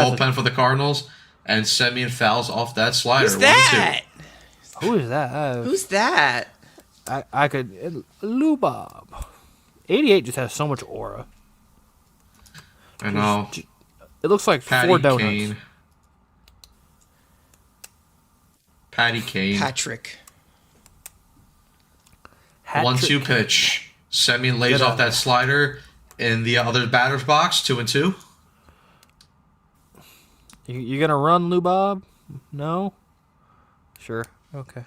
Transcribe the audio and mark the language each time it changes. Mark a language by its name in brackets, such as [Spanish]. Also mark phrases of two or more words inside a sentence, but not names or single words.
[English] that's bullpen for the Cardinals. and Semien fouls off that slider. Who's that? Who is that? Who's that? I could Lubob. 88 just has so much aura. I know. It looks like Patty 4 donuts. Kane. Patty Kane. Patrick. 1-2 pitch. Semien lays Good off on that you. slider in the other batter's box. 2-2. You gonna run, Lubob? No. Sure. Okay.